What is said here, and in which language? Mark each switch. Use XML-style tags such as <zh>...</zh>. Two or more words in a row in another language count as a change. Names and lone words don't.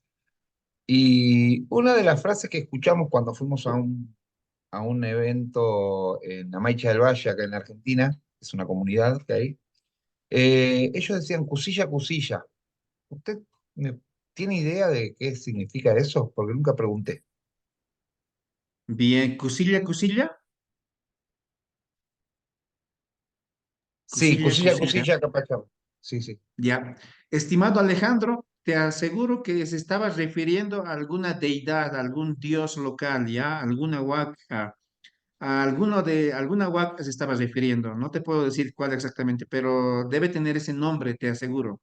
<es>Y una de las frases que escuchamos cuando fuimos a un evento en Amaicha del Valle, acá en Argentina, es una comunidad que hay, ellos decían cusilla, cusilla. ¿Usted tiene idea de qué significa eso? Porque nunca pregunté. Bien, cusilla, cusilla, Sí, cusilla, cusilla, cusilla. cusilla, capachama. Sí, sí. Ya. Estimado Alejandro, te aseguro que se estaba refiriendo a alguna deidad, a algún dios local, ¿ya? Alguna huaca, alguna huaca se estaba refiriendo. No te puedo decir cuál exactamente, pero debe tener ese nombre, te aseguro.</es>